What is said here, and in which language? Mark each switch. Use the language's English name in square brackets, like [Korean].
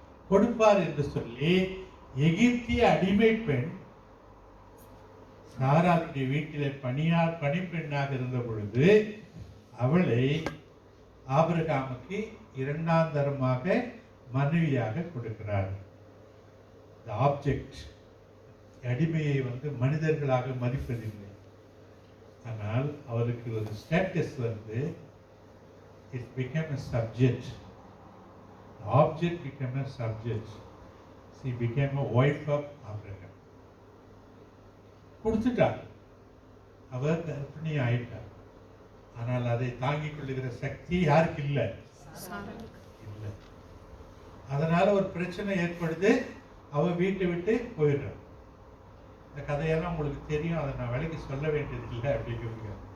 [Tamil] கொடுப்பார் என்று சொல்லி எகிப்திய அடிமை பெண் சாராளுடைய வீட்டிலே பணிப்பெண்ணாக இருந்த பொழுது அவளை ஆபிரகாமுக்கு 2ஆம் தரமாக மனைவியாக கொடுக்கிறார். ஆப்ஜெக்ட், அடிமையை மனிதர்களாக மதிப்பதில்லை. ஆனால் அவருக்கு ஒரு [English] Status it became a subject. The object became a subject. She became a wife of Abraham. [Tamil] கொடுத்துட்டார், அவர் கர்ப்பிணி ஆயிட்டார். ஆனால் அதை தாங்கிக் கொள்ளுகிற சக்தி யாருக்கு இல்லை? இல்லை. அதனால ஒரு பிரச்சனை ஏற்படுது, அவ வீட்டை விட்டு போயிடுறார். இந்த கதையெல்லாம் உங்களுக்கு தெரியும், அதை நான் விலைக்கு சொல்ல வேண்டியது இல்லை அப்படிங்கிறதுங்க.